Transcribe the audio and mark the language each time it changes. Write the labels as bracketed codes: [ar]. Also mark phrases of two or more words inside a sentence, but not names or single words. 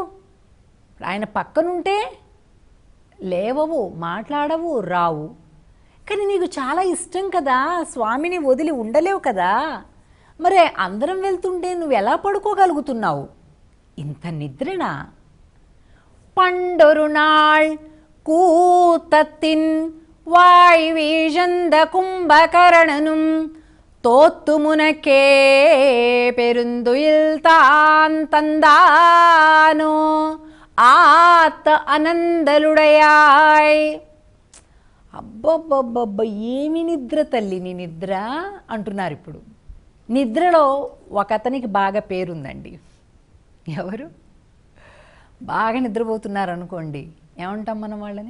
[te] ఆయన పక్కనుంటే లేవవు, మాట్లాడవు, రావు. కానీ నీకు చాలా ఇష్టం కదా, స్వామిని వదిలి ఉండలేవు కదా. మరి అందరం వెళ్తుంటే నువ్వు ఎలా పడుకోగలుగుతున్నావు? ఇంత నిద్రనా? [ta] பண்டொரு நாள் கூத்தத்தின் வாய் வீழந்த கும்பகரணனும் தோத்து முனக்கே பெருந்துயில் தான் தந்தானோ ஆத அனந்தலுடயாய். [te] అబ్బబ్బబ్బబ్బ, ఏమి నిద్ర తల్లి నీ నిద్ర అంటున్నారు ఇప్పుడు. నిద్రలో ఒక అతనికి బాగా పేరుందండి. ఎవరు? బాగా నిద్రపోతున్నారు అనుకోండి, ఏమంటాం మనం వాళ్ళని?